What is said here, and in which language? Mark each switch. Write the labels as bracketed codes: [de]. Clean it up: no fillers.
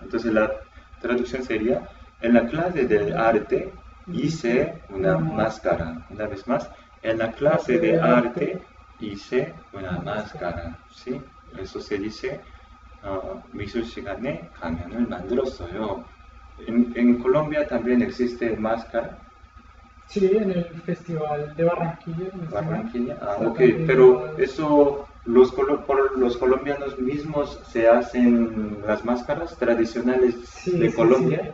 [es] Entonces la traducción sería, en la clase del arte hice una máscara. Una vez más, en la clase de arte hice una máscara. ¿Sí? Eso se dice, [ko] 미술 시간에 가면을 만들었어요. [es] En Colombia también existe máscara. Sí, en el festival de Barranquilla. Barranquilla, ok, pero eso, los colombianos mismos se hacen las máscaras tradicionales de Colombia.